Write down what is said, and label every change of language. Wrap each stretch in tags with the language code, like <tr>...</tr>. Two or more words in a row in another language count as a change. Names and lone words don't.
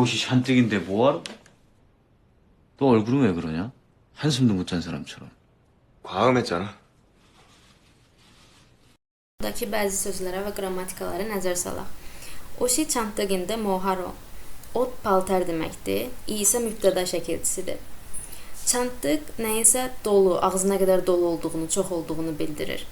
<ko>옷이 샨뜩인데 뭐하러? 너 얼굴은 왜 그러냐? 한숨도 못 잔 사람처럼. 과음했잖아.</ko> <az>Buradakı bəzi sözlərə və qrammatikalara nəzər salaq.</az> <ko>옷이 잔뜩인데 뭐하러.</ko> <az>Ot paltar deməkdir. İ isə mübtəda şəkilçisidir. Çantıq nəyisə dolu, ağzına qədər dolu olduğunu, çox olduğunu bildirir.</az>